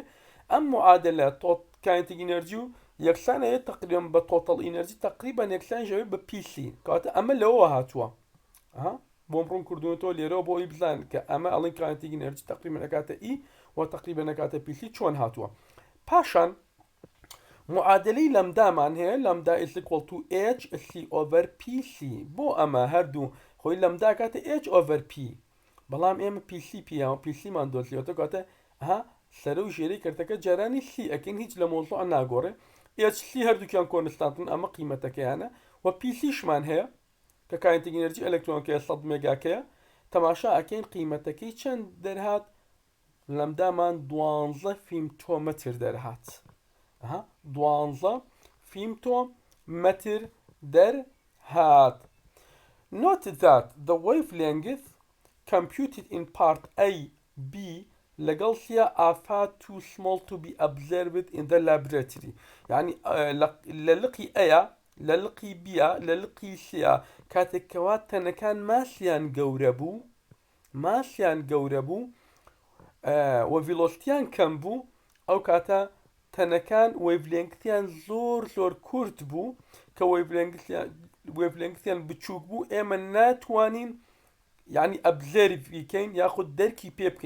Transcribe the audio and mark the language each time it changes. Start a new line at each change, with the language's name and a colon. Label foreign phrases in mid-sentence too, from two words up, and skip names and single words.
Central Kurdish: ئەم معادلە
English: kinetic energy
Central Kurdish: و یەکسانەیە تقریبا بە
English: total energy
Central Kurdish: تقریبا یەکسان ژەوێ بە پیسی کاتە ئەمە لەوە هاتووە. بۆم ڕوون کردوونەوە لێرەوە بۆ ئەوی بزان کە ئەمە ئەڵین
English: kinetic energy
Central Kurdish: تقریبا ئەکاتە ئی و تقریبا ئەکاتە پیسی چۆن هاتووە. پاشان معادلەی لەمدامان هەیە لەمدا
English: is equal to h c over pc
Central Kurdish: بۆ ئەمە هەردوو خۆی لەمدا کاتە h over p بەڵام ئێمە پیسیمان دۆزیەوە کاتە سەرە و ژێرەی کردەکە جارانی سی ئەکەین هیچ لە مۆزوع ناگۆڕێ h هەردووکیان کۆنستانتن ئەمە قیمەتەکەیانە و پیسیشمان هەیە کە
English: kinetic energy
Central Kurdish: ئەلەکترۆنەکەی 100 مێگاکەیە تەماشا ئەکەین قیمەتەکەی چەند دەرهات لەمدامان 12 فیمتۆمەتر دەرهات 12 فیمتۆمەتر دەرهات.
English: Note that the wavelength computed in part A, B
Central Kurdish: لەگەڵ سیا
English: are too small to be observed in the laboratory.
Central Kurdish: يعني لە لقی ئەیە لە لقی بیە لە لقی سیا کاتێکەوە تەنەکان ماسیان گەورە بوو و ڤیلۆسیتیان کەم بوو ئەو کاتە تەنەکان وەیڤلێنگتیان زۆر کورت بوو کە وەیڤلێنگتیان بچووک بوو ئێمە ناتوانین یعنی ئەبزەرڤیکەین یاخود دەرکی پێ بکەین.